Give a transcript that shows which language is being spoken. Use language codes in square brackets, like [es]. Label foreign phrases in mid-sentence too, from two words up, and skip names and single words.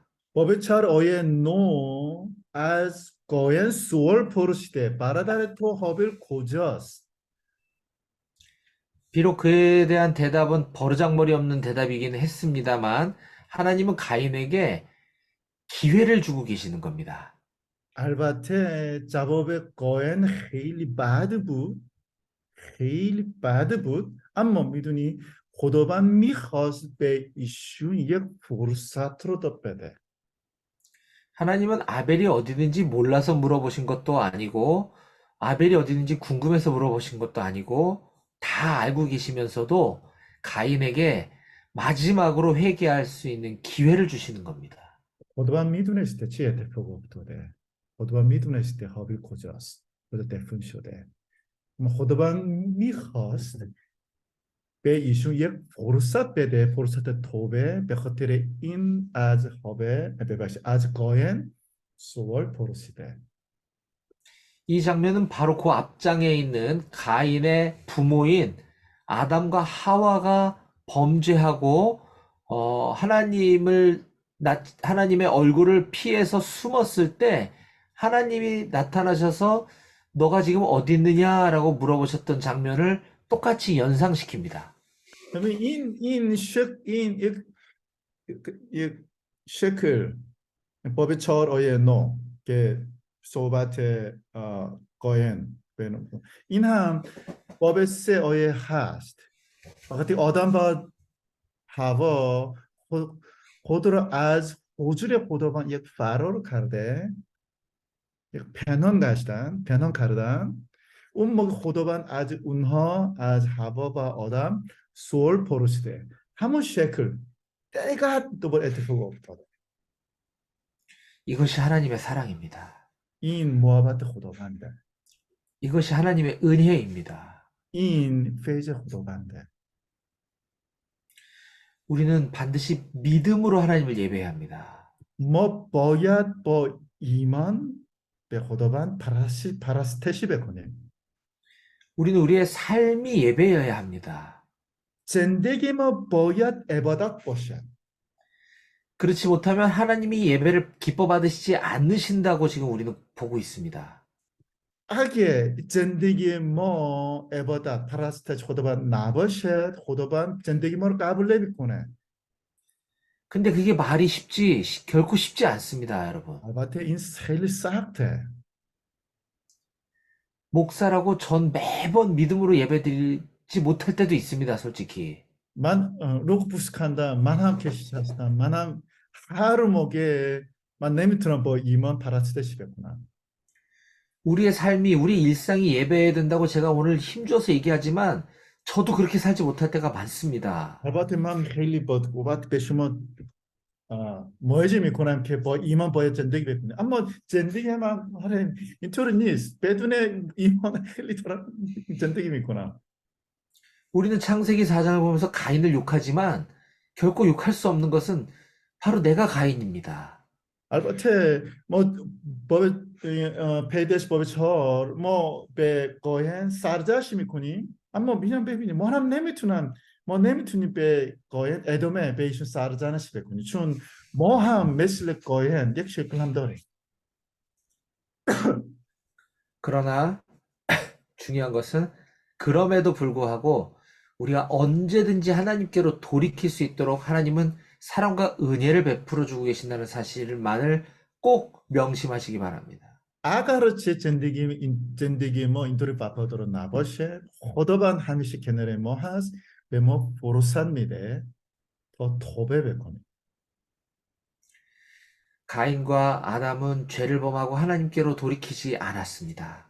[fa] باب 4 آیه 9 از قاین سوال پرسیده برادر تو هابیل کجاست [ko] 비록 그에 대한 대답은 버르장머리 없는 대답이긴 했습니다만 하나님은 가인에게 기회를 주고 계시는 겁니다. [fa] البته جواب قاین خیلی بد بود خیلی بد بود اما میدونی خداوند میخواست به ایشون یک فرصت رو بده [ko] 하나님은 아벨이 어디든지 몰라서 물어보신 것도 아니고 아벨이 어디든지 궁금해서 물어보신 것도 아니고 다 알고 계시면서도 가인에게 마지막으로 회개할 수 있는 기회를 주시는 겁니다. [fa] خداوند میدونسته چه اتفاق افتاده خداوند میدونسته هابیل کجاست کجا دفن شده اما خداوند میخواست به ایشون یک فرصت بده فرصت توبه به خاطر این از هابیل ببخشید از قاین سوال پرسیده [ko] 이 장면은 바로 그 앞장에 있는 가인의 부모인 아담과 하와가 범죄하고 하나님의 얼굴을 피해서 숨었을 때 하나님이 나타나셔서 너가 지금 어디 있느냐라고 물어보셨던 장면을 똑같이 연상시킵니다. [fa] 그러면 یک شکل باب 4 آیه 9 که صحبت قاین این هم باب 3 آیه 8 وقتی آدم و حوا خود را از حضور خداوند یک فرار کرده یک پنهان کردن اون موقع خداوند از اونها از حوا و آدم سوال پرسیده همون شکل دقیقاً دوباره اتفاق افتاده [ko] 이것이 하나님의 사랑입니다. [fa] این محبت خداونده [ko] 이것이 하나님의 은혜입니다. [fa] این فیض خداونده. [ko] 우리는 반드시 믿음으로 하나님을 예배해야 합니다. [fa] ما باید با ایمان به خداوند پرستشی بکنیم. [ko] 우리는 우리의 삶이 예배여야 합니다. [fa] زندگی ما باید عبادت باشد. [ko] 그렇지 못하면 하나님이 예배를 기뻐 받으시지 않으신다고 지금 우리는 보고 있습니다. [fa] اگه زندگی ما عبادت پرستش خداوند نباشد خداوند زندگی ما رو قبول نمیکنه. [ko] 근데 그게 말이 결코 쉽지 않습니다, 여러분. [fa] البته این خیلی سخته. [ko] 목사라고 전 매번 믿음으로 예배드리지 못할 때도 있습니다, 솔직히. [fa] من روح بوسکندم، من هم کشیش هستم، من هم هر موقع من نمیتونم با ایمان پرستش بکنم. [ko] 우리의 삶이, 우리 일상이 예배해야 된다고 제가 오늘 힘줘서 얘기하지만 저도 그렇게 살지 못할 때가 많습니다. [fa] البته من خیلی با قوت به شما موعظه میکنم که با ایمان باید زندگی بکنید، اما زندگی من اینطور نیست. بدون ایمان خیلی دارم زندگی میکنم. [ko] 우리는 창세기 4장을 보면서 가인을 욕하지만 결코 욕할 수 없는 것은 바로 내가 가인입니다. [fa] البته ما باب پیدایش باب 4 ما به قاین سرزنش میکنیم، اما میگم ببینیم ما نمیتونیم به قاین ادامه به ایشون سرزنش بکنیم، چون ما هم مثل قاین یک شکل هم داریم. [ko] 그러나 중요한 것은 그럼에도 불구하고 우리가 언제든지 하나님께로 돌이킬 수 있도록 하나님은 사랑과 은혜를 베풀어 주고 계신다는 사실만을 꼭 명심하시기 바랍니다. [fa] اگر چه زندگی ما اینطوری وفادار نباشه خداوند همیشه کنار ما هست، به ما فرصت میده تا توبه بکنیم. [ko] 가인과 아담은 죄를 범하고 하나님께로 돌이키지 않았습니다.